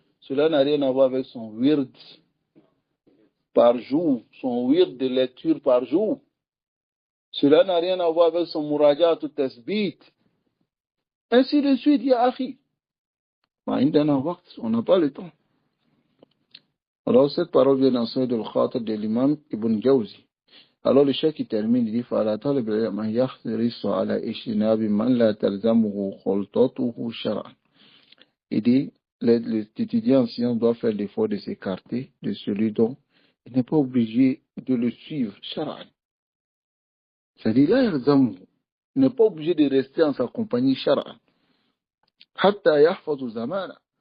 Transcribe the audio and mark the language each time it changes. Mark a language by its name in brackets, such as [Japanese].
[French] Cela n'a rien à voir avec son wird par jour, son wird de lecture par jour. Cela n'a rien à voir avec son muraja ou tasbit. Ainsi de suite, il y a Akhi. On n'a pas le temps. Alors, cette parole vient dans celle de l'Khatab de l'imam Ibn Jawzi. Alors, le cheikh qui termine, il dit, [Arabic] فَعَلَى طَلِبِ مَنْ يَحْرِصُ عَلَى إِجْتِنَابِ مَنْ لَا تَلْزَمُهُ خُلْطَتُهُ شَرْعًا. [French] Il dit, l'étudiant en science doit faire l'effort de s'écarter de celui dont il n'est pas obligé de le suivre, شرعًا. C'est-à-dire, là, il n'est pas obligé de rester en sa compagnie, شرعًا. [Arabic] حَتَّى يَحْفَظُ زَمَانًا.